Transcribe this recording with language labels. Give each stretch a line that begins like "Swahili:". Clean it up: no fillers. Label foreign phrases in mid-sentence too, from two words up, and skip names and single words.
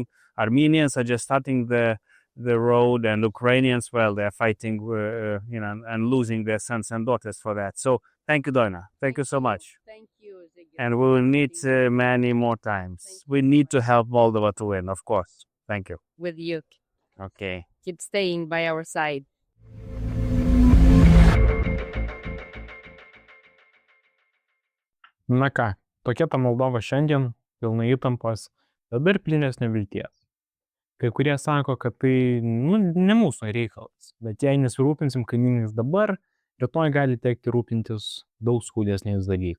English: Armenians are just starting the road, and Ukrainians, well, they're fighting, and losing their sons and daughters for that. So thank you, Doina. Thank you so much. Thank you, Ziggy. And we will meet many more times. We need to help Moldova to win, of course. Thank you. With you. Okay. Keep staying by our side.
Lithuanian: Na ką, tokia ta Moldova šiandien, pilna įtampos, bet ir pilnesnė vilties. Kai kurie sako, kad tai ne mūsų reikalas, bet jei nesirūpinsim kaimynais dabar, rytoj gali tekti rūpintis daug skaudesniais dalykais.